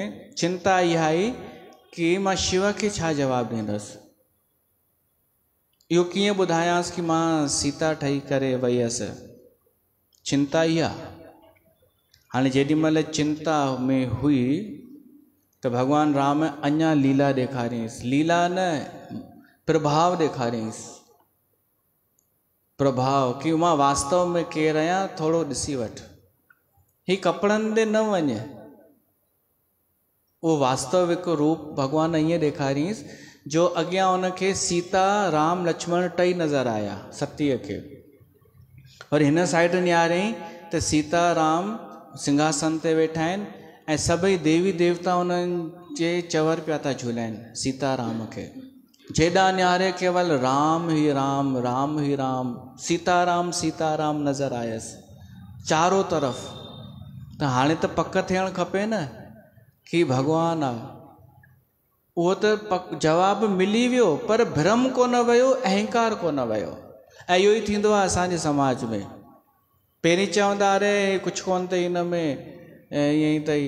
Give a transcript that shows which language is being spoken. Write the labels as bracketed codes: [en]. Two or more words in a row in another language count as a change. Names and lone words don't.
[sd] चिंता इहा आई कि मां शिव खे छा जवाबु ॾींदुसि। इहो कीअं ॿुधायांसि कि मां सीता ठही करे वई हुअसि। चिंता इहा। हाणे जेॾीमहिल चिंता में हुई त भॻवानु राम अञा लीला ॾेखारियईंसि। लीला न, प्रभाव ॾेखारियईंसि। प्रभाव कि मां वास्तव में केरु आहियां, थोरो ॾिसी वठि। ही कपिड़नि ते न वञे। उहो वास्तविक रूप भॻवान ईअं ॾेखारियईंसि जो अॻियां उनखे सीता राम लक्ष्मण टई नज़र आया सतीअ खे। और हिन साइड निहारईं त सीता राम सिंघासन ते वेठा आहिनि ऐं सभई देवी देवता उन्हनि जे चवर पिया था झूलाइनि सीता राम खे। जेॾा निहारे केवल राम ई राम, राम ई राम, सीता राम नज़र आयसि [hi] चारों तरफ़। [sd] त हाणे त पक थियणु खपे न कि भॻवानु आहे। उहो त जवाबु मिली वियो, पर भ्रम कोन वियो, अहंकार कोन वियो। ऐं इहो ई थींदो आहे असांजे समाज में। पहिरीं चवंदा अरे कुझु कोन अथई हिन में, ईअं ई अथई।